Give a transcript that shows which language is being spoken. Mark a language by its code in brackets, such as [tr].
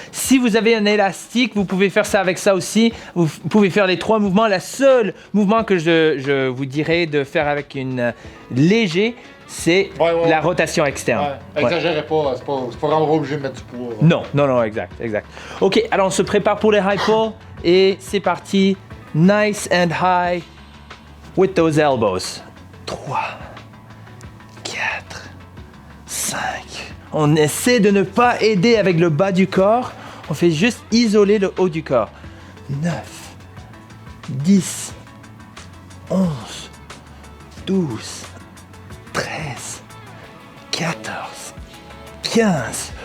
[fr] Si vous avez un élastique, vous pouvez faire ça avec ça aussi. Vous pouvez faire les 3 mouvements. Le seul mouvement que je vous dirais de faire avec une léger, c'est la rotation externe. Ouais. Exagérez pas, c'est pas vraiment obligé de mettre du poids. Non, exact. Ok, alors on se prépare pour les high pull et c'est parti. [en] Nice and high with those elbows. 3, 4, 5. [fr] On essaie de ne pas aider avec le bas du corps. On fait juste isoler le haut du corps. 9, 10, 11, 12, 13, 14, 15.